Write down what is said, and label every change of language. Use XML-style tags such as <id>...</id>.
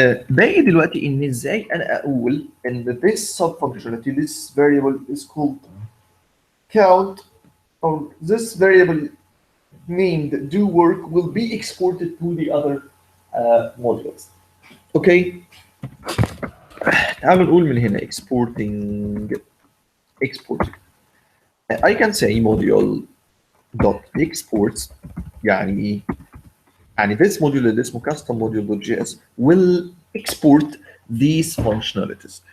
<ar>باقي دلوقتي ان ازاي انا اقول ان</ar> <en>this sub functionality, this variable is called count, or this variable named do work will be exported to the other modules. Okay,</en> <ar>تعالوا نقول من هنا</ar> <en>exporting. I can say module dot exports</en> <ar>يعني ايه؟ يعني</ar> <en>this module</en> <ar>اللي اسمه</ar> <en>custom module.js will export these functionalities.</en>